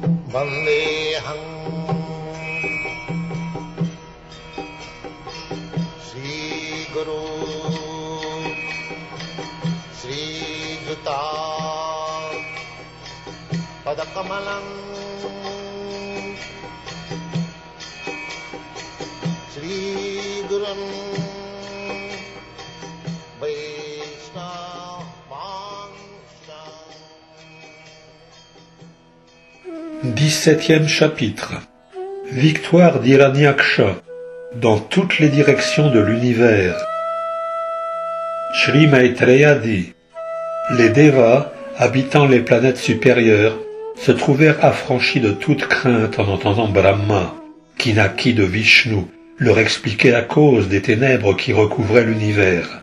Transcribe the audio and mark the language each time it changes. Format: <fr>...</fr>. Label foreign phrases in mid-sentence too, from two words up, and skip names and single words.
<sa>Vandeham Sri Guru Sri Juta Padakamalam Sri Gurum Vaishnava</sa> <fr>17e chapitre. Victoire d'Hiranyaksha dans toutes les directions de l'univers. Shri Maitreya dit: les Devas, habitant les planètes supérieures, se trouvèrent affranchis de toute crainte en entendant Brahma, Kinaki de Vishnu, leur expliquer la cause des ténèbres qui recouvraient l'univers.</fr>